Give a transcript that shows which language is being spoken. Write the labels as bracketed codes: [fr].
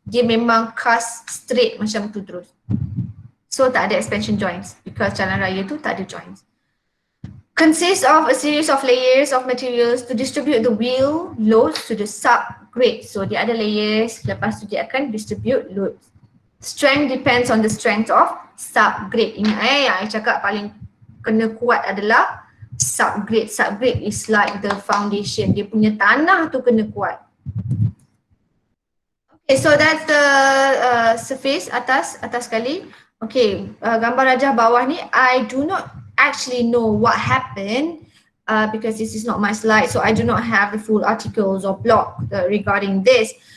[ms] Dia memang cast straight macam tu terus. So tak ada expansion joints because jalan raya tu tak ada joints. [en] Consists of a series of layers of materials to distribute the wheel loads to the subgrade. [ms] So dia ada layers, lepas tu dia akan distribute loads. [en] Strength depends on the strength of subgrade. [ms] Ingat yang I cakap paling kena kuat adalah subgrade. [en] Subgrade is like the foundation. [ms] Dia punya tanah tu kena kuat. [en] Okay, so that's the surface [ms] atas sekali. [en] Okay, [ms] gambar rajah bawah ni [en] I do not actually know what happened because this is not my slide, so I do not have the full articles or blog regarding this.